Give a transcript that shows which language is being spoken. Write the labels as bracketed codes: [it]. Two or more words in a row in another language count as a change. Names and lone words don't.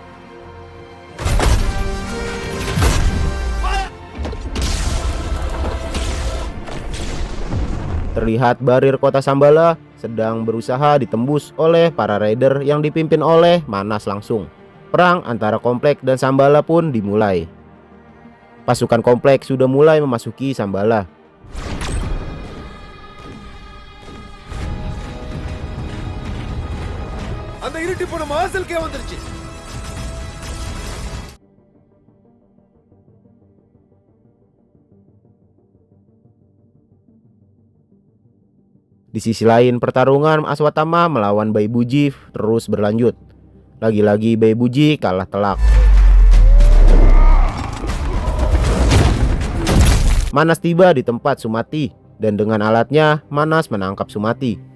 [id] Terlihat barir kota Shambhala sedang berusaha ditembus oleh para raider yang dipimpin oleh Manas langsung. Perang antara Kompleks dan Shambhala pun dimulai. Pasukan Kompleks sudah mulai memasuki Shambhala. [ta] அந்த இருட்டி போன வாசலுக்கே வந்துருச்சு. [id] Di sisi lain, pertarungan Aswatama melawan Bai Buji terus berlanjut. Lagi-lagi Bai Buji kalah telak. Manas tiba di tempat Sumati dan dengan alatnya Manas menangkap Sumati.